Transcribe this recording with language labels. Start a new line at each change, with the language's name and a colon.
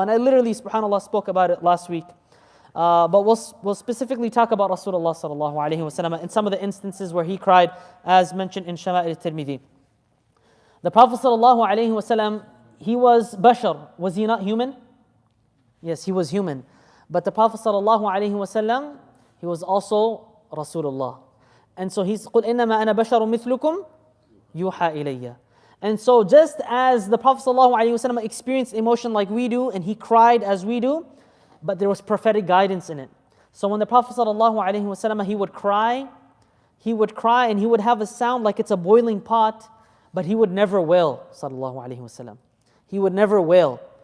English: And I literally, subhanAllah, spoke about it last week. But we'll specifically talk about Rasulullah sallallahu alaihi wasallam in some of the instances where he cried, as mentioned in Shamaa'il al-Tirmidhi. The Prophet sallallahu alaihi wasallam, he was bashar. Was he not human? Yes, he was human. But the Prophet sallallahu alaihi wasallam, he was also Rasulullah. And so he's
Arabic: قُلْ إِنَّمَا أَنَا بَشَرٌ مِثْلُكُمْ يُوحَى إِلَيَّ.
English: And so just as the Prophet sallallahu alaihi wasallam experienced emotion like we do, and he cried as we do, but there was prophetic guidance in it. So when the Prophet ﷺ, he would cry and he would have a sound like it's a boiling pot, but he would never wail, ﷺ. He would never wail.